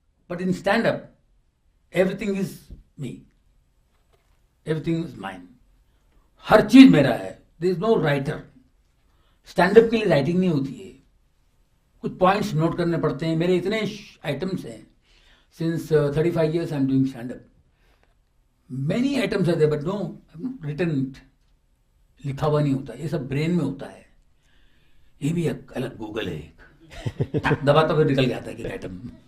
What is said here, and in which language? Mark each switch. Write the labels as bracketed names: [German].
[English] But in stand up everything is me, everything is mine, [Hindi] हर चीज मेरा है, [English] there is no writer. [Hindi] Stand up के लिए writing नहीं होती है, कुछ पॉइंट्स नोट करने पड़ते हैं, मेरे इतने आइटम्स हैं. [English] Since 35 years I'm doing stand-up. Many items are there, but no, I've not written it. [Hindi] लिखा हुआ नहीं होता, ये सब ब्रेन में होता है. ये भी एक अलग गूगल है, एक दबाता फिर निकल जाता है कि आइटम.